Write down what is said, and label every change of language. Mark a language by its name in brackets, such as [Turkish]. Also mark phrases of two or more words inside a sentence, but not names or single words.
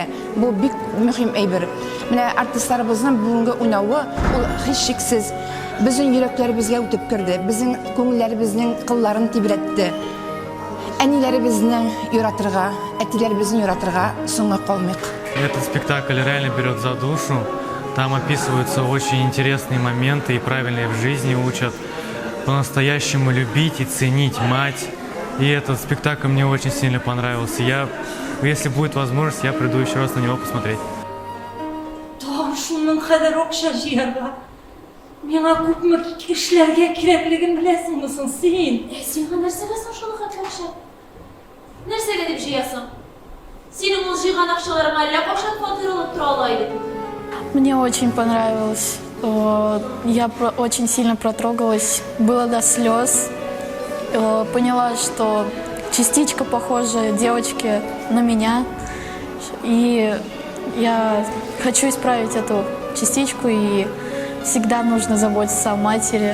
[Tatar] Бу бик мөһим әйбер. Менә артистларыбызның бүгенге уйнавы ул һичшиксез безнең йөрәкләребезгә үтеп керде. Безнең күңелләребезнең кылларын тибрәтте. Әниләребезне яратырга, әтиләребезне яратырга соңга калмыйк. [Russian] Этот спектакль реально берет за душу. Там описываются очень интересные моменты и правильные в жизни учат по-настоящему любить и ценить мать. И этот спектакль мне очень сильно понравился. Если будет возможность, я приду еще раз на него посмотреть. [Tatar] Там шуның кадәр акча җыярга. Миңа күпме кешеләргә кирәклеген беләсеңме соң син? Сиңа нәрсәгә соң шуны хәтле акча? Нәрсәгә дип җыясың? Синең ул җыйган акчаларыңа әллә кашан фатир алып тора ала идең? [Russian] Мне очень понравилось. Я очень сильно протрогалась, было до слез. Поняла, что частичка похожа девочки на меня. И я хочу исправить эту частичку, и всегда нужно заботиться о матери.